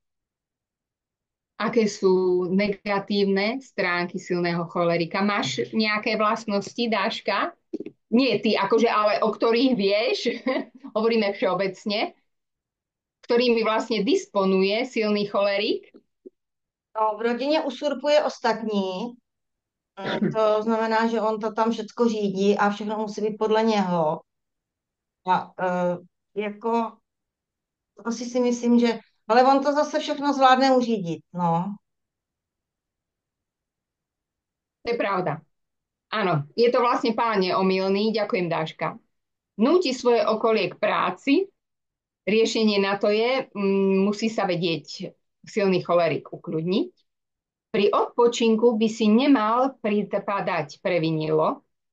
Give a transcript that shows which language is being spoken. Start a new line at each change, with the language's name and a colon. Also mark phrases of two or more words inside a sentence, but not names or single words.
Slovak: Aké sú negatívne stránky silného cholerika? Máš nejaké vlastnosti, Dáška? Nie ty, akože, ale o ktorých vieš, hovoríme všeobecne, ktorými vlastne disponuje silný cholerik? No,
Czech: v rodině usurpuje ostatní. To znamená, že on to tam všechno řídí a všechno musí být podle něho. A jako asi si myslím, že ale on to zase všechno zvládne uřídit, no. To je pravda.
Slovak: Áno, je to vlastne pán neomylný, ďakujem Dáška. Núti svoje okolie k práci, riešenie na to je, musí sa vedieť silný cholerik ukľudniť. Pri odpočinku by si nemal pripadať previnilo.